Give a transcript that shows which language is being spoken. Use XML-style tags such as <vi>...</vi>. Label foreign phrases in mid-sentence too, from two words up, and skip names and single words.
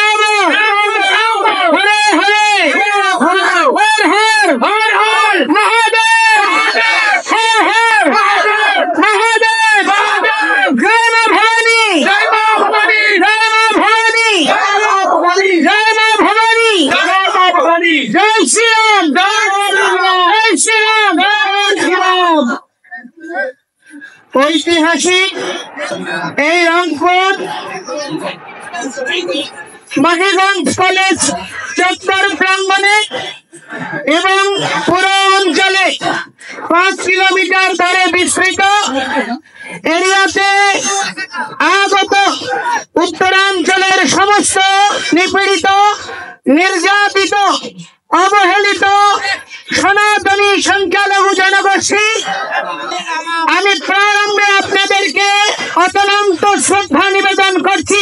<hi>हरे हरे हर हर महादेव हर हर महादेव जय माँ भवानी जय माँ भवानी जय माँ भवानी जय माँ भवानी जय माँ भवानी जय श्री राम</hi> <bn>ঐতিহাসিক এই রংপুর মাহিগঞ্জ কলেজ চত্বর প্রাঙ্গণে এবং পুরো অঞ্চলে 5 কিলোমিটার ধরে বিস্তৃত এরিয়াতে আগত উত্তরাঞ্চলের সমস্ত নিপীড়িত নির্যাতিত অবহেলিত সনাতনী সংখ্যালঘু জনগোষ্ঠী আমি প্রারম্ভে আপনাদেরকে অতলান্ত শ্রদ্ধা নিবেদন করছি।</bn>